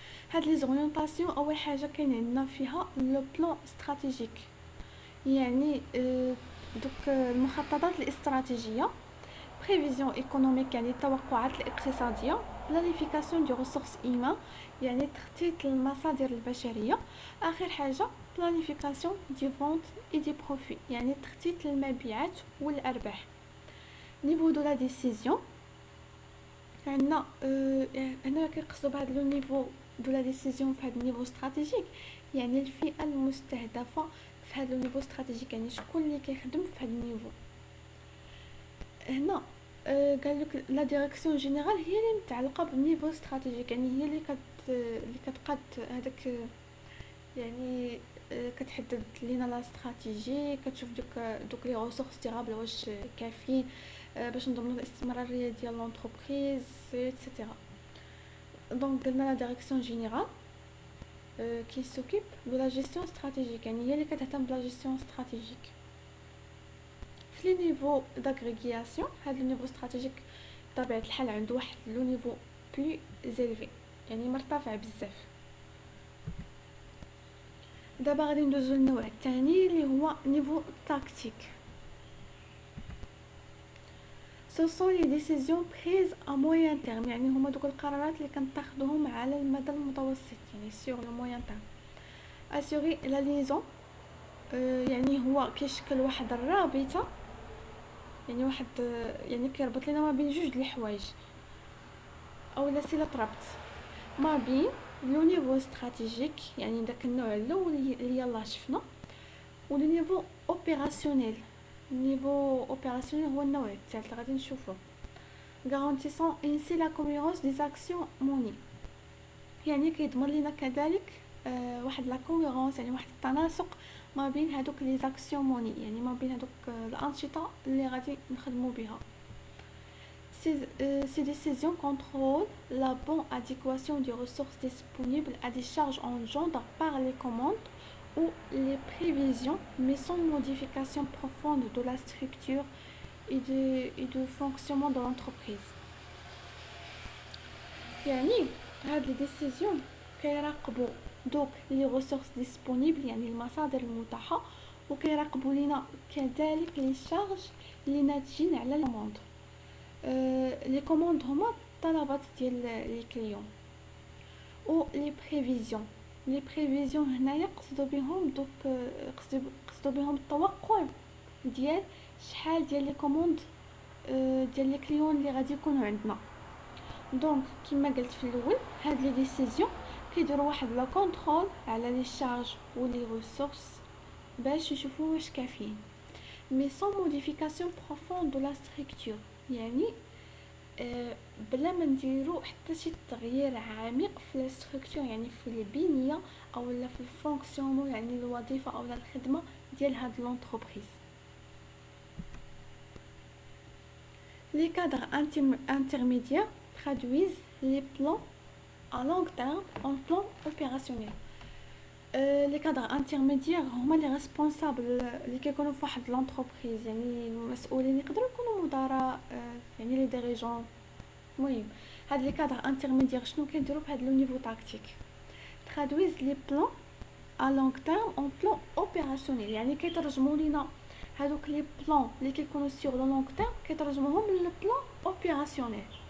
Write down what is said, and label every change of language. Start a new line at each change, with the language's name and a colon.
Arabic: هاد لي زوريونطاسيون اول حاجه كاين عندنا فيها لو بلان استراتيجيك، يعني دوك المخططات الاستراتيجيه.
French: prévision économique
Arabic: يعني التوقعات الاقتصادية.
French: planification du ressources humaines
Arabic: يعني تخطيط المصادر البشرية. آخر حاجة
French: planification du vente et du profit
Arabic: يعني تخطيط المبيعات والأرباح.
French: niveau de la décision
Arabic: عندنا هنا كنقصدو بهذا لو نيفو دو لا ديسيزيون في هذا النيفو استراتيجيك، يعني الفئه المستهدفه في هذا النيفو استراتيجيك، يعني شكون اللي كيخدم في هذا النيفو. هنا قال لك لا ديريكسيون جينيرال هي اللي متعلقه بالنيفو استراتيجيك، يعني هي اللي كتقاد هذاك، يعني كتحدد لينا لا استراتيجي، كتشوف دوك لي ريسورس ديرابل واش كافيين باش نضمنوا الاستمراريه ديال لونتربريز ايتترا. دونك قلنا لا ديريكسيون جينيرال كي سوكيب دو لا جيستيون استراتيجيك، يعني هي اللي كتهتم بلا جيستيون استراتيجيك. في لي نيفو داغريغياسيون هذا النيفو استراتيجيك بطبيعه الحال عنده واحد لو نيفو بلو زيلفي، يعني مرتفع بزاف. دابا غادي ندوزو للنوع الثاني اللي هو نيفو تاكتيك.
French: Ce sont les décisions prises à moyen terme،
Arabic: يعني هما دوك القرارات اللي كنتاخدوهم على المدى المتوسط،
French: يعني sur le moyen terme. assurer la liaison
Arabic: يعني هو كيشكل واحد الرابطة، يعني واحد يعني كيربط لنا ما بين جوج د الحوايج او لا صلة ربط ما بين لو نيفو استراتيجيك، يعني داك النوع الاول اللي يلاه شفنا، و لو نيفو اوبيراسيونيل. النيفو اوبيراسيونيل هو النوع الثالث غادي نشوفو.
French: garantissant ainsi la cohérence des actions menées،
Arabic: يعني كيضمن لنا كذلك واحد لا كوهيرونس، يعني واحد التناسق ما بين هذوك لي زاكسيون موني، يعني ما بين هذوك الانشطه اللي غادي نخدموا بها.
French: Ces décisions contrôlent la bonne adéquation des ressources disponibles à des charges engendrées par les commandes ou les prévisions, mais sans modification profonde de la structure et de fonctionnement de l'entreprise.
Arabic: يعني هاد لي ديسيزيون كيراقبوا دوك لي ريسورس ديسپونيبل، يعني المصادر المتاحه، وكيراقبوا لينا كذلك لي شارج اللي ناتجين على الكوموند. لي كوموند هما الطلبات ديال لي كليون، و لي بريفيزيون. لي بريفيزيون هنايا قصدوا بهم دوك قصدوا بهم التوقع ديال شحال ديال لي كوموند ديال لي كليون اللي غادي يكونوا عندنا. دونك كما قلت في الاول هاد لي ديسيزيون كيديروا واحد لا كونترول على لي شارج و لي ريسورس باش يشوفوا واش كافيين،
French: مي سون موديفيكاسيون بروفوند دو لا ستركتور،
Arabic: يعني بلا ما نديرو حتى شي تغيير عميق في لا ستركتور، يعني في البنيه او لا في الفونكسيونمون، يعني الوظيفه او الخدمه ديال هاد لونتربريز.
French: Les cadres intermédiaires traduisent les plans à long terme en plans opérationnels. Les cadres intermédiaires
Arabic: هما
French: les responsables
Arabic: اللي كيكونوا في واحد l'entreprise، يعني المسؤولين يقدروا يكونوا مدراء، يعني لي ديريجون. المهم هاد لي كادر انترميديير شنو كيديروا في هاد لو نيفو تاكتيك؟
French: traduisent les plans à long terme en plans opérationnels،
Arabic: يعني كيترجموا لينا هادوك لي بلان اللي كيكونوا سيغ لو لونغ تيرم كيترجموهم للو بلان اوبيراسيونيل.